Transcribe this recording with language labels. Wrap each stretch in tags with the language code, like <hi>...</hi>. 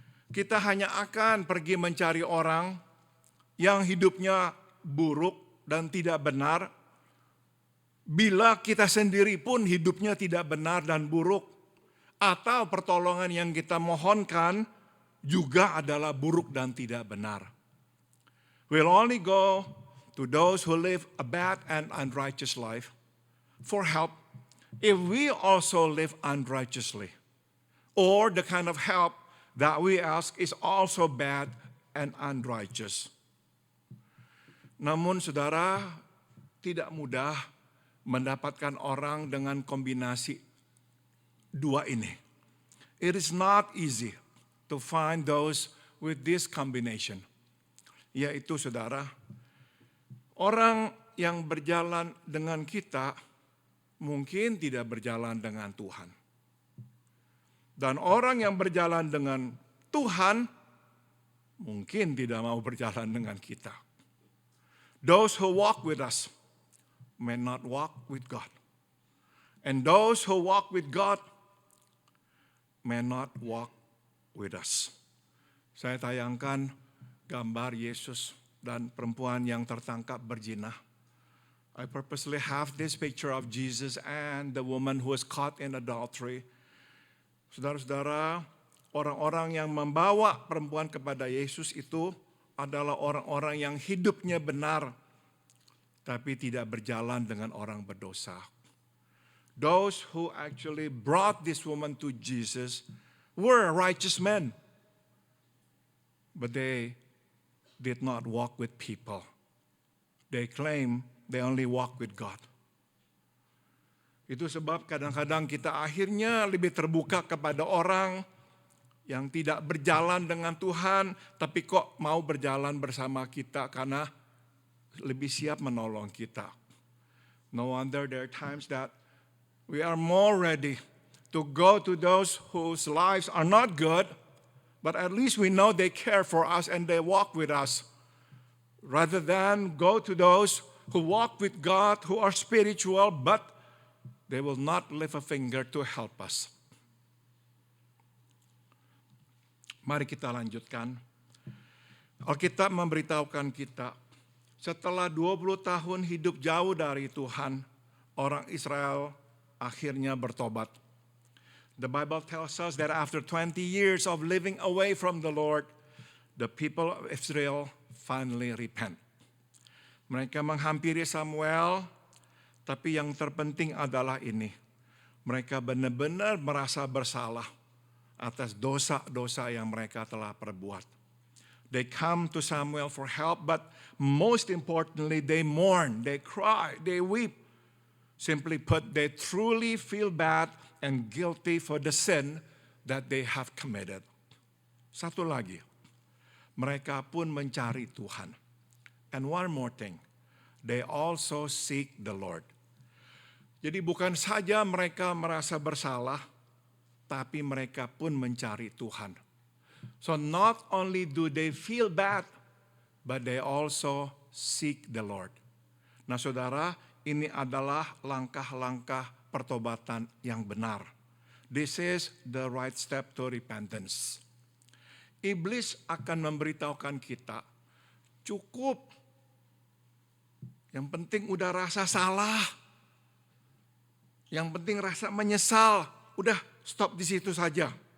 <id>Kita hanya akan pergi mencari orang yang hidupnya buruk dan tidak benar, bila kita sendiri pun hidupnya tidak benar dan buruk, atau pertolongan yang kita mohonkan juga adalah buruk dan tidak benar.</id> <en>We'll only go to those who live a bad and unrighteous life for help if we also live unrighteously, or the kind of help that we ask is also bad and unrighteous.</en> <id>Namun saudara, tidak mudah mendapatkan orang dengan kombinasi dua ini.</id> <en>It is not easy to find those with this combination.</en> <id>Yaitu saudara, orang yang berjalan dengan kita mungkin tidak berjalan dengan Tuhan. Dan orang yang berjalan dengan Tuhan mungkin tidak mau berjalan dengan kita.</id> <en>Those who walk with us may not walk with God. And those who walk with God may not walk with us.</en> <id>Saya tayangkan gambar Yesus dan perempuan yang tertangkap berzina.</id> <en>I purposely have this picture of Jesus and the woman who was caught in adultery.</en> <id>Saudara-saudara, orang-orang yang membawa perempuan kepada Yesus itu adalah orang-orang yang hidupnya benar, tapi tidak berjalan dengan orang berdosa.</id> <en>Those who actually brought this woman to Jesus were righteous men, but they did not walk with people. They claim they only walk with God.</en> <id>Itu sebab kadang-kadang kita akhirnya lebih terbuka kepada orang yang tidak berjalan dengan Tuhan, tapi kok mau berjalan bersama kita karena lebih siap menolong kita.</id> <en>No wonder there are times that we are more ready to go to those whose lives are not good, but at least we know they care for us and they walk with us, rather than go to those who walk with God, who are spiritual, but they will not lift a finger to help us.</en> <id>Mari kita lanjutkan. Alkitab memberitahukan kita, setelah 20 tahun hidup jauh dari Tuhan, orang Israel akhirnya bertobat.</id> <en>The Bible tells us that after 20 years of living away from the Lord, the people of Israel finally repent.</en> <id>Mereka menghampiri Samuel, tapi yang terpenting adalah ini. Mereka benar-benar merasa bersalah atas dosa-dosa yang mereka telah perbuat.</id> <en>They come to Samuel for help, but most importantly, they mourn, they cry, they weep. Simply put, they truly feel bad and guilty for the sin that they have committed.</en> <id>Satu lagi, mereka pun mencari Tuhan.</id> <en>And one more thing, they also seek the Lord.</en> <id>Jadi bukan saja mereka merasa bersalah, tapi mereka pun mencari Tuhan.</id> <en>So not only do they feel bad, but they also seek the Lord.</en> <id>Nah saudara, ini adalah langkah-langkah pertobatan yang benar.</id> <en>This is the right step to repentance.</en> <id>Iblis akan memberitahukan kita, cukup Yang penting udah rasa salah. Yang penting rasa menyesal. Udah stop di situ saja.</id>